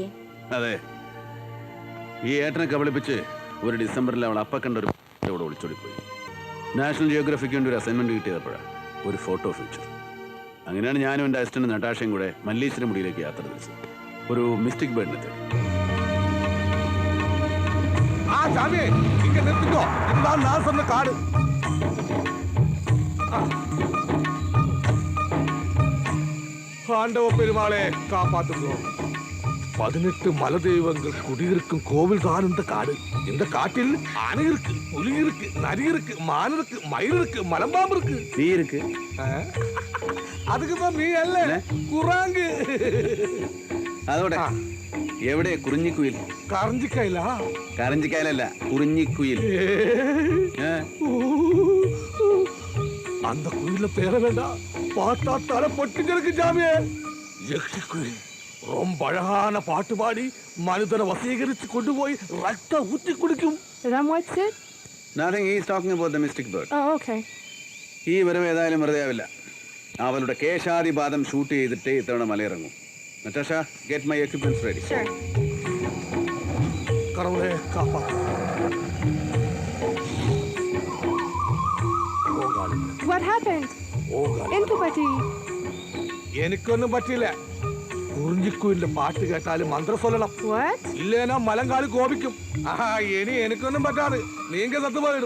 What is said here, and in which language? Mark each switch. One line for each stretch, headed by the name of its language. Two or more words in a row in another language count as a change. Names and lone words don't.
Malayalam: അതെ, ഈ ഏട്ടനെ കബളിപ്പിച്ച് ഒരു ഡിസംബറിൽ അവൾ അപ്പ കണ്ട ഒരു ഇവിടെ ഒളിച്ചോടിപ്പോയി. നാഷണൽ ജിയോഗ്രഫിക്ക് വേണ്ടി ഒരു അസൈൻമെന്റ് കിട്ടിയപ്പോഴാണ് ഒരു ഫോട്ടോ ഫീച്ചർ. അങ്ങനെയാണ് ഞാനും എൻ്റെ അസിസ്റ്റന്റ് നട്ടാഷയും കൂടെ മല്ലേശ്വരം മുടിയിലേക്ക് യാത്ര തിരിച്ചത്. ഒരു മിസ്റ്റിക് ബേർഡിനെ തേടി.
Tamil: காடு ஆண்டவ பெருமாளே காப்பாத்துங்க. 18 மல தெய்வங்கள் குடியிருக்கும் கோவில் தான் இந்த காடு. இந்த காட்டில் ஆனை இருக்கு, புலி இருக்கு, நரி இருக்கு, மான் இருக்கு, மயில் இருக்கு, மலம்பாம்பு இருக்கு.
Malayalam: നീ ഇരിക്ക്.
Tamil: அதுக்குதான் நீ அல்ல, குராங்கு.
Malayalam: അതോടെ എവിടെ കുറിഞ്ഞിക്കുയിൽ? കറഞ്ചിക്കായില. കറഞ്ചിക്കായലല്ല, കുറിഞ്ഞിക്കുയിൽ.
Tamil: அந்த குயில பேர வேண்டாம், பார்த்தா தலை பொட்டிங்களுக்கு ஜாமியே. யக்ஷி குயில் ரொம்ப அழகான பாட்டு பாடி மனிதனை வசீகரிச்சு கொண்டு போய் ரத்த ஊத்தி குடிக்கும்.
English: Nothing, he is talking about the mystic bird. Oh, okay.
Malayalam: ഈ വരവ് ഏതായാലും വെറുതെ ആവില്ല. അവളുടെ കേശാദിപാദം ഷൂട്ട് ചെയ്തിട്ടേ ഇത്തവണ മലയിറങ്ങും.
English: നറ്റാഷ, get my equipments ready. Sure.
Tamil: கடவுளே காப்பாத்து.
English: What happened?
Malayalam: എന്തു പറ്റി? എനിക്കൊന്നും പറ്റില്ല. കുറിഞ്ഞിക്കുയിലിന്റെ പാട്ട് കേട്ടാല് മന്ത്രം சொல்லണം. ഇല്ലേനാ മലങ്കാല് കോപിക്കും. ഇനി എനിക്കൊന്നും പറ്റാതെ
Tamil: நீங்க சத்து போயிடும்.